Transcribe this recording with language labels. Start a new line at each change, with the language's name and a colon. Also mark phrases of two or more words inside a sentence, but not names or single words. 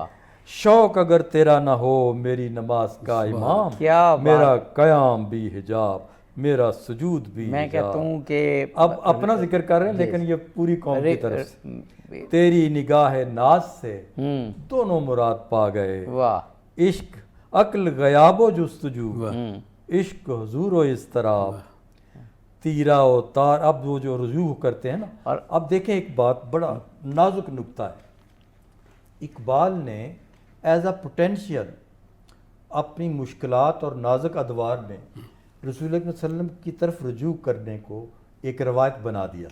Urdu: شوق اگر تیرا نہ ہو میری نماز کا امام، کیا بات، میرا قیام بھی حجاب، میرا سجود بھی میں حجاب۔ کہتا ہوں کہ اب اپنا ذکر کر رہے ہیں لیکن یہ پوری قوم کی طرف سے۔ تیری نگاہ ناز سے دونوں مراد پا گئے، واہ، عشق عقل غیاب و جستجو، عشق حضور و اضطراب، تیرا و تار۔ اب وہ جو رجوع کرتے ہیں نا، اور اب دیکھیں ایک بات، بڑا نازک نکتہ ہے۔ اقبال نے
English: as a potential
Urdu: اپنی مشکلات اور نازک ادوار میں رسول اللہ صلی اللہ علیہ وسلم کی طرف رجوع کرنے کو ایک روایت بنا دیا۔